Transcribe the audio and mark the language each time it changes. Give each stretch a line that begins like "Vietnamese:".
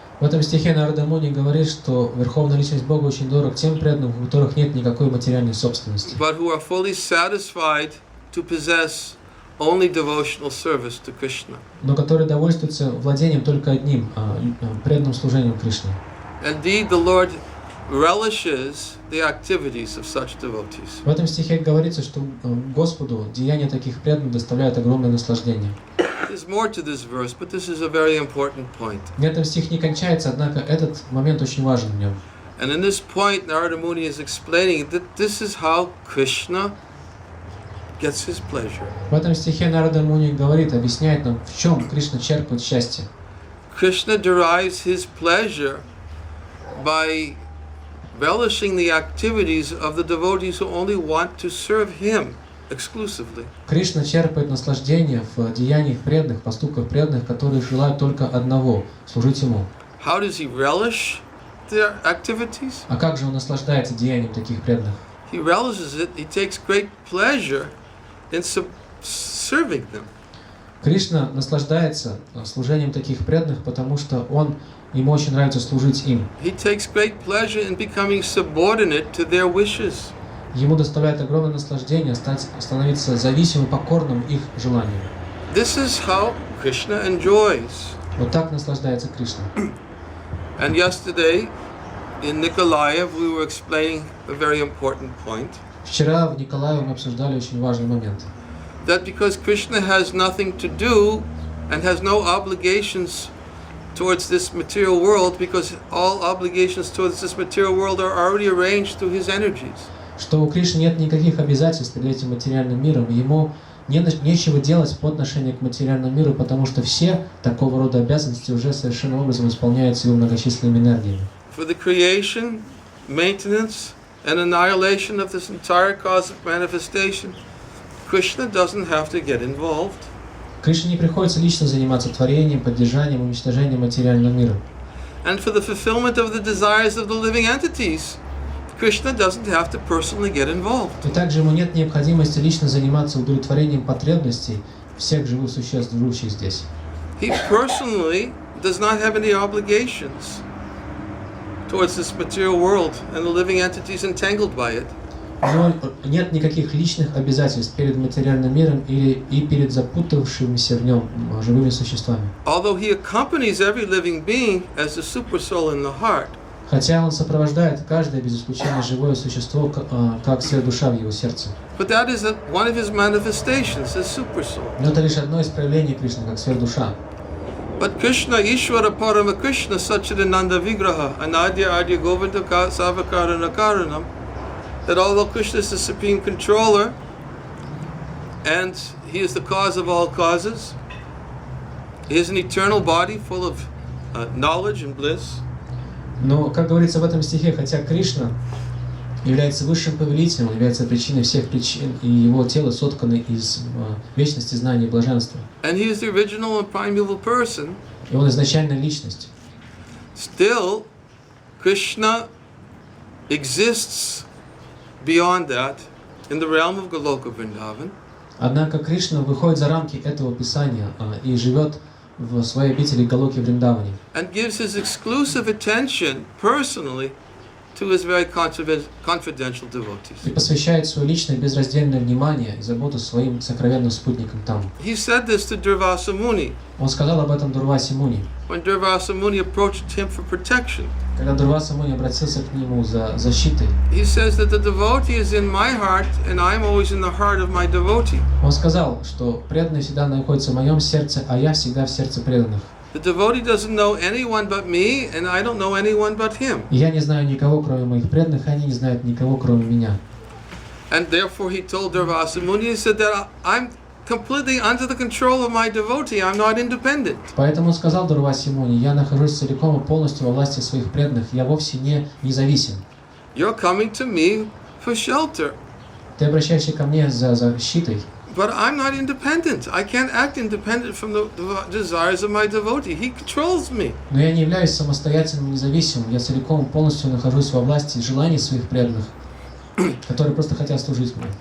Russian: В этом стихе Нарада Муни говорит, что Верховная Личность Бога очень дорог тем преданным, у которых нет никакой материальной собственности.
English: But who are fully satisfied to possess only devotional service to Krishna.
Russian: Но которые довольствуются владением только одним, преданным служением Кришне.
English: Indeed, the Lord relishes the activities of such devotees.
Russian: В этом стихе говорится, что Господу деяния таких преданных доставляют огромное наслаждение.
English: There's more to this verse, but this is a very important point.
Russian: На этом стих не кончается, однако этот момент очень важен в нем.
English: And in this point, Narada Muni is explaining that this is how Krishna gets his pleasure.
Russian: В этом стихе Нарада Муни говорит, объясняет нам, в чем Кришна черпает счастье.
English: Krishna derives his pleasure by relishing the activities of the devotees who only want to serve him exclusively.
Russian: Кришна черпает наслаждение в деяниях преданных, поступках преданных, которые желают только одного – служить Ему.
English: How does he relish their activities?
Russian: А как же он наслаждается деянием таких преданных?
English: He relishes it. He takes great pleasure in serving them.
Russian: Кришна наслаждается служением таких преданных, потому что ему очень нравится служить им.
English: He takes great pleasure in becoming subordinate to their wishes.
Russian: Ему доставляет огромное наслаждение становиться зависимым, покорным их желаниям.
English: This is how Krishna enjoys.
Russian: Вот так наслаждается Кришна.
English: And yesterday in Nikolaev we were explaining a very important point.
Russian: Вчера в Николаеве мы обсуждали очень важный момент.
English: That because Krishna has nothing to do and has no obligations towards this material world, because all obligations towards this material world are already arranged through his energies.
Russian: Что у Кришны нет никаких обязательств перед этим материальным миром, ему нечего делать по отношению к материальному миру, потому что все такого рода обязанности уже совершенным образом исполняются его многочисленными энергиями.
English: For the creation, maintenance, and annihilation of this entire cosmic manifestation, Krishna doesn't have to get involved.
Russian: Кришне не приходится лично заниматься творением, поддержанием, уничтожением материального мира.
English: And for the fulfillment of the desires of the living entities, Krishna doesn't have to personally get involved.
Russian: И также ему нет необходимости лично заниматься удовлетворением потребностей всех живых существ, живущих здесь.
English: He personally does not have any obligations towards this material world and the living entities entangled by it.
Russian: У него нет никаких личных обязательств перед материальным миром и перед запутавшимися в нем живыми существами.
English: Although he accompanies every living being as the super soul in the heart,
Russian: Хотя он сопровождает каждое без исключения живое существо, как сверхдуша в его сердце.
English: but that is one of his manifestations as super soul.
Russian: Но это лишь одно из проявлений Кришны, как сверхдуша.
English: But Krishna,
Sanskrit: Ishvara Parama Krishna, Sachidananda Vigraha, Anadya Adya Govinda Savakarana Karanam,
English: that although Krishna is the supreme controller and he is the cause of all causes, he is an eternal body full of knowledge and bliss.
Russian: Но, как говорится в этом стихе, хотя Кришна является высшим повелителем, он является причиной всех причин, и его тело соткано из вечности, знания и блаженства.
English: And he is the original and primeval person.
Russian: И он изначальная личность.
English: Still, Krishna exists beyond that in the realm of Goloka Vrindavan.
Russian: Однако Кришна выходит за рамки этого писания и живет в своей обители Галоки Вриндаване.
English: And gives his exclusive attention personally to his very confidential devotees.
Russian: И посвящает свое личное безраздельное внимание и заботу своим сокровенным спутникам там.
English: He said this to Durvasa Muni
Russian: Он сказал об этом Дурвасе Муни.
English: when Durvasa Muni approached him for protection.
Russian: Когда Дурваса Муни обратился к нему за защитой,
English: He says that the devotee is in my heart and I'm always in the heart of my devotee.
Russian: он сказал, что преданный всегда находится в моем сердце, а я всегда в сердце преданных.
English: The devotee doesn't know anyone but me and I don't know anyone but him.
Russian: И я не знаю никого, кроме моих преданных, и они не знают никого, кроме меня.
English: And therefore he told Durvasa Muni, he said that I'm completely under the control of my devotee. I'm not independent.
Russian: Поэтому он сказал Дурвасе Муни, я нахожусь целиком и полностью во власти своих преданных, я вовсе не независим.
English: You're coming to me for shelter.
Russian: Ты обращаешься ко мне за защитой,
English: But I'm not independent. I can't act independent from the desires of my devotee. He controls me.
Russian: но я не являюсь самостоятельным, независимым, я целиком и полностью нахожусь во власти желаний своих преданных, которые просто хотят служить мне.